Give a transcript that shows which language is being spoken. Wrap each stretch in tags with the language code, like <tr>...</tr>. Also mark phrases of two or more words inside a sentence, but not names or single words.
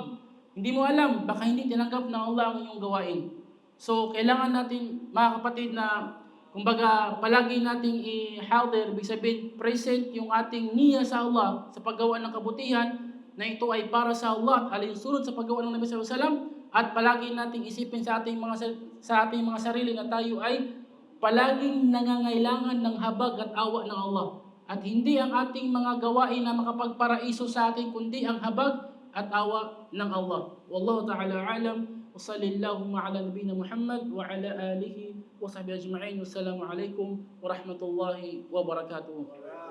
<tl>Hindi mo alam, baka hindi tinanggap ng Allah ang iyong gawain. So, kailangan natin, mga kapatid, na kumbaga, palagi nating i-hadir, ibig sabihin, present yung ating niya sa Allah sa paggawa ng kabutihan na ito ay para sa Allah at alinsunod sa paggawa ng Nabi</tl> <ar>صلى الله عليه وسلم,</ar> <tl>at palagi nating isipin sa ating mga sarili na tayo ay palaging nangangailangan ng habag at awa ng Allah. At hindi ang ating mga gawain na makapagparaiso sa atin, kundi ang habag at awa ng Allah.</tl> <ar>والله تعالى أعلم. وصلى اللهم على نبينا محمد وعلى آله وصحبه أجمعين والسلام عليكم ورحمة الله وبركاته.</ar>